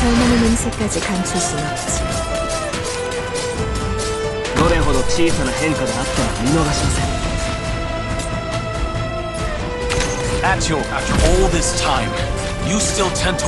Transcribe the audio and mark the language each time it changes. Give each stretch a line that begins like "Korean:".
Korean: 젊은이 냄새까지 감출 순 없지.
Japanese: どれほど小さな変化であっても見逃しません。
English: After all this time, you still tend to...